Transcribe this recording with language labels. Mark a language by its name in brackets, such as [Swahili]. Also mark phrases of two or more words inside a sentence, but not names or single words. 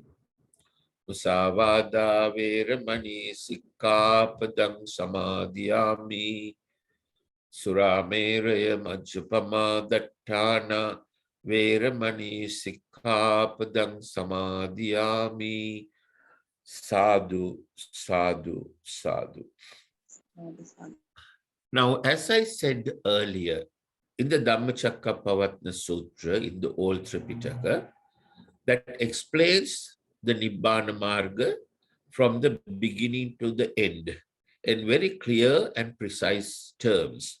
[Pali] Musavada veramani sikkhapadang samadhiyami. Surameraya majjapama dattana veramani sikkhapadang samadhiyami. Sadhu, sadhu, sadhu. [English] Now, as I said earlier, in the Dhammacakkappavattana Sutra, in the old Tripitaka, that explains the Nibbana Marga from the beginning to the end in very clear and precise terms.